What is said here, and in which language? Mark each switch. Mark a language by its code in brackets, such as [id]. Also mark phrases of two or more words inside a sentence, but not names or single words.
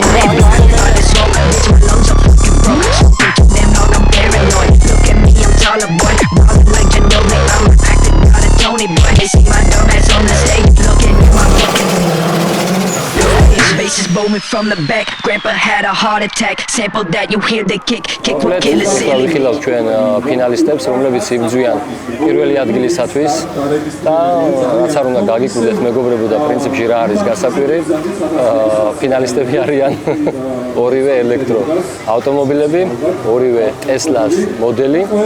[en] Baby, all this smoke, bitch, my lungs are fucking broke. Smoking too damn long, I'm paranoid. Look at me, I'm taller, boy. Ballin' like Ginobili, I'm acting out of Tony, boy. They see my dumb ass on the stage, looking at my fucking. Space is booming from the back. Grandpa had a heart attack. Sample that you hear the kick will kill us. [ka] ვიხილავთ ჩვენ ფინალისტებს, რომლებიც იბრძვიან პირველი ადგილისათვის და რაც არ უნდა გაგიკვირდეთ მეგობრებო და პრინციპში რა არის გასაკვირი, ფინალისტები არიან ორივე ელექტრო ავტომობილები, ორივე Tesla-ს მოდელი.